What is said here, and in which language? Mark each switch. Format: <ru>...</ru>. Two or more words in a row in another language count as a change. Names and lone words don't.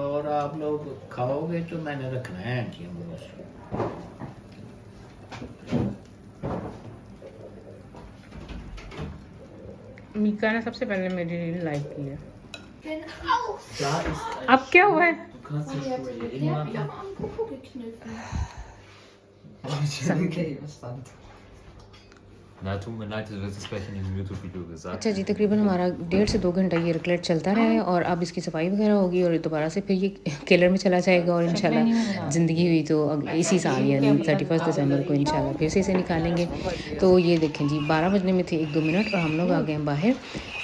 <ur>اور آپ لوگ کھاؤ گے تو میں نے رکھنا ہے بس. میکا نے سب سے پہلے میری ریل لائک کی ہے.</ur> <de>Genau.</de> <ur>اب کیا ہوا ہے?</ur> <de>Der hat mich am Popo gekniffen. Na, tut mir leid, das wird jetzt gleich in dem YouTube-Video gesagt.</de> <ur>اچھا جی، تقریباً ہمارا 1.5 سے 2 گھنٹہ یہ ریکلیٹ چلتا رہا ہے، اور اب اس کی صفائی وغیرہ ہوگی اور دوبارہ سے پھر یہ کیلر میں چلا جائے گا، اور ان شاء اللہ زندگی ہوئی تو اسی سال یعنی 31 دسمبر کو ان شاء اللہ پھر سے اسے نکالیں گے. تو یہ دیکھیں جی، 12 بجنے میں تھے 1-2 منٹ اور ہم لوگ آ گئے ہیں باہر.</ur>